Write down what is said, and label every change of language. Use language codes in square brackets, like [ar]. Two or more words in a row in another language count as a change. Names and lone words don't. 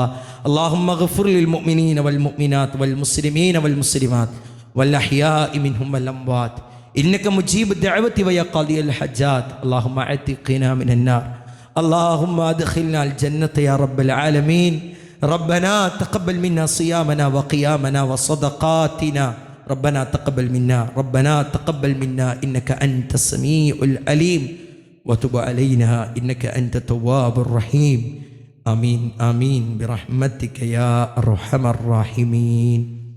[ar] اللهم اغفر للمؤمنين والمؤمنات والمسلمين والمسلمات والأحياء منهم والأموات إنك مجيب الدعوات ويا قاضي الحاجات. اللهم أعتقنا من النار. اللهم أدخلنا الجنة يا رب العالمين. ربنا تقبل منا صيامنا وقيامنا وصدقاتنا. ربنا تقبل منا إنك أنت السميع العليم وتب علينا إنك أنت التواب الرحيم. آمين آمين برحمتك يا أرحم الراحمين.